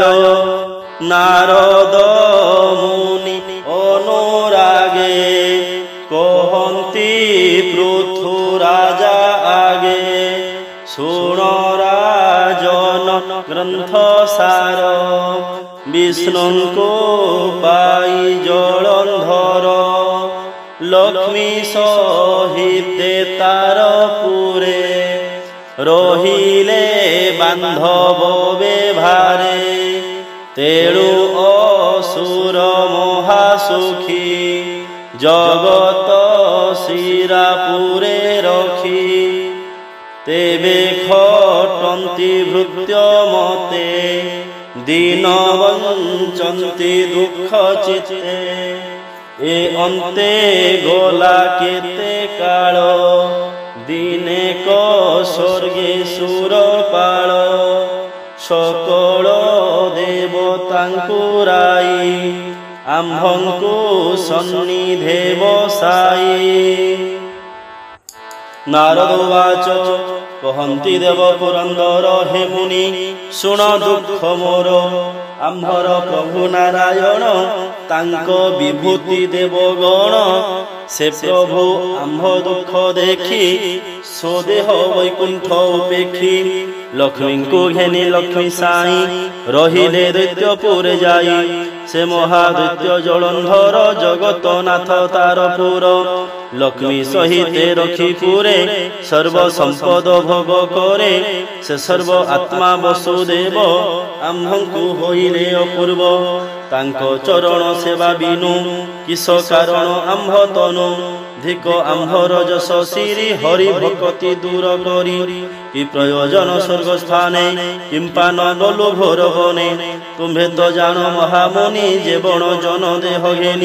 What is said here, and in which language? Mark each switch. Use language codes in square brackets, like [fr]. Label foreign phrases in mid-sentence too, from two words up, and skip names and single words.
[or] ନାରଦ ମୁନି ଅନୁରାଗେ କହନ୍ତି ପୃଥୁରାଜା ଆଗେ। ଶୁଣ ରାଜନ ଗ୍ରନ୍ଥସାର ବିଷ୍ଣୁକୋ ପାଇ ଜଳନ୍ଧର। ଲକ୍ଷ୍ମୀ ସହିତେ ତାର ପୁରେ ରହିଲେ ବାନ୍ଧବ ବେଭାରେ। ତେଣୁ ଅସୁର ମହାସୁଖୀ ଜଗତ ଶିରାପୁରେ ରଖୀ। ତେବେ ଖଟନ୍ତି ଭୃତ୍ୟ ମତେ ଦୀନ ବଞ୍ଚନ୍ତି ଦୁଖ ଚିତ୍ତେ। ଏ ଅନ୍ତେ ଗଲା କେତେ କାଳ ଦିନେ କ ସ୍ୱର୍ଗେ ସୁରପାଳ। ସକଳ ଦେବତାଙ୍କୁ ରାଇ ଆମ୍ଭଙ୍କୁ ସନ୍ନିଧେ ବସାଇ। ନାରଦ ଉବାଚ କହନ୍ତି ଦେବ ପୁରନ୍ଦର ହେ ମୁନି ଶୁଣ ଦୁଖ ମୋର। ଆମ୍ଭର ପ୍ରଭୁ ନାରାୟଣ ତାଙ୍କୋ ବିଭୂତି ଦେବଗଣ। ସେ ପ୍ରଭୁ ଆମ୍ଭ ଦୁଖ ଦେଖୀ ସ୍ୱଦେହ ବୈକୁଣ୍ଠ ଉପେକ୍ଷୀ। ଲକ୍ଷ୍ମୀ କୋ ଘେନୀ ଲକ୍ଷ୍ମୀ ସାଇ ରହିଲେ ଦୈତ୍ୟପୁରେ ଯାଇ। ସେ ମହାଦୈତ୍ୟ ଜଳନ୍ଧର ଜଗତ ନାଥ ତାରପୁର। ଲକ୍ଷ୍ମୀ ସହିତେ ରଖୀ ପୁରେ ସର୍ବ ସମ୍ପଦ ଭୋଗ କରେ। ସେ ସର୍ବ ଆତ୍ମା ବସୁଦେବ ଆମ୍ଭଙ୍କୁ ହୋଇଲେ ଅପୂର୍ବ। ତାଙ୍କୋ ଚରଣ ସେବା ବିନୁ କିସ କାରଣ ଆମ୍ଭ ତନୁ। ଧିକ ଆମ୍ଭର ଯଶ ଶ୍ରୀ ହରି ଭକ୍ତି ଦୂର କରୀ। କି ପ୍ରୟୋଜନ ସ୍ୱର୍ଗ ସ୍ଥାନେ କିମ୍ପା ନ ଗଲୁ ଘୋର ବନେ। ତୁମ୍ହେ ତୋ ଜାଣ ମହାମୁନି ଜେବଣ ଜନ ଦେହ ଘେନୀ।